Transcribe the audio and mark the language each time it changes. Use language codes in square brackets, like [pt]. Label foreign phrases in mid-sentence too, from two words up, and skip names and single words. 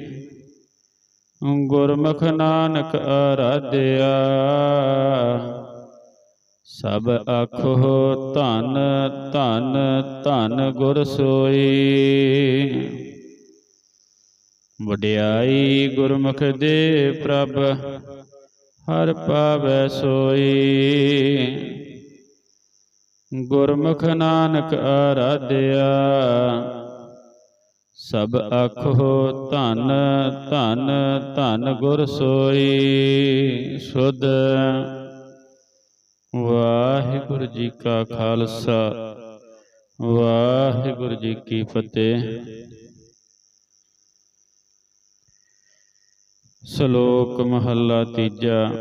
[pa] ਗੁਰਮੁਖ ਨਾਨਕ ਆਰਾਧਿਆ, ਸਬ ਆਖੋ ਧਨ ਧਨ ਧਨ ਗੁਰ ਸੋਈ। ਵਡਿਆਈ ਗੁਰਮੁਖ ਦੇ ਪ੍ਰਭ, ਹਰ ਪਾਵੈ ਸੋਈ। ਗੁਰਮੁਖ ਨਾਨਕ ਆਰਾਧਿਆ, ਸਬ ਆਖੋ ਧਨ ਧਨ ਧਨ ਗੁਰ ਸੋਈ। शुद्ध। ਵਾਹਿਗੁਰੂ ਜੀ ਕਾ ਖਾਲਸਾ, ਵਾਹਿਗੁਰੂ ਜੀ ਕੀ ਫਤਿਹ। ਸ਼ਲੋਕ ਮਹੱਲਾ ਤੀਜਾ।